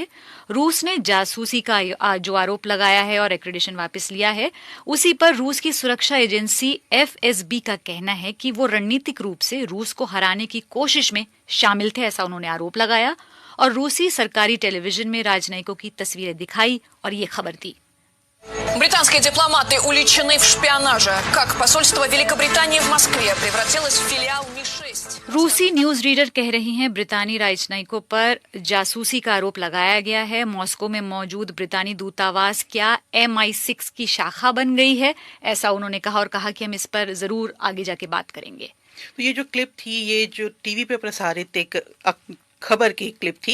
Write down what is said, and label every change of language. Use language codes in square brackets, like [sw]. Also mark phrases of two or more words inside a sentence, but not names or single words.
[hi] रूस ने जासूसी का जो आरोप लगाया है और एक्रेडिशन वापस लिया है, उसी पर रूस की सुरक्षा एजेंसी FSB का कहना है कि वो रणनीतिक रूप से रूस को हराने की कोशिश में शामिल थे, ऐसा उन्होंने आरोप लगाया और रूसी सरकारी टेलीविजन में राजनयिकों की तस्वीरें दिखाई और ये खबर दी। [ru] Британские дипломаты уличены в шпионаже. Как посольство Великобритании в Москве превратилось в филиал Ми-6. [hi] रूसी न्यूज रीडर कह रही हैं ब्रितानी राजनयिकों पर जासूसी का आरोप लगाया गया है। मॉस्को में मौजूद ब्रितानी दूतावास क्या MI6 की शाखा बन गई है, ऐसा उन्होंने कहा और कहा कि हम इस पर जरूर आगे जाके बात करेंगे। तो ये जो क्लिप थी, ये जो टीवी पे प्रसारित एक खबर की क्लिप थी।